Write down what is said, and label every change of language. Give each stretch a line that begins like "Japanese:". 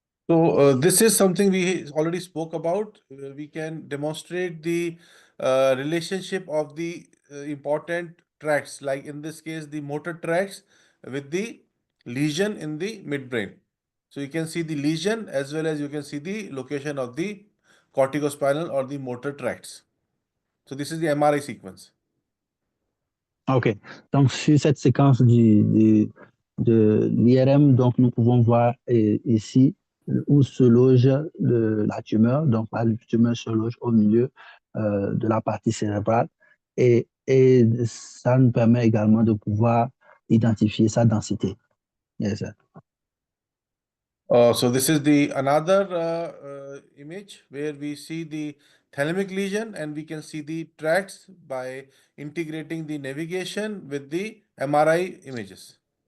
English: So this is something we already spoke about. We can demonstrate the relationship of the important tracts, like in this case, the motor tracts with the lesion in the midbrain. So you can see the lesion as well as you can see the location of the corticospinal or the motor tracts. So this is the MRI sequence. OK.
French: Donc, sur cette séquence de l'IRM, donc, nous pouvons voir ici où se loge la tumeur. Donc, la tumeur se loge au milieu de la partie cérébrale. Et ça nous permet également de pouvoir identifier sa densité.
English: Yes, sir. So this is another image where we see the thalamic lesion and we can see the tracts by integrating the navigation with the MRI images.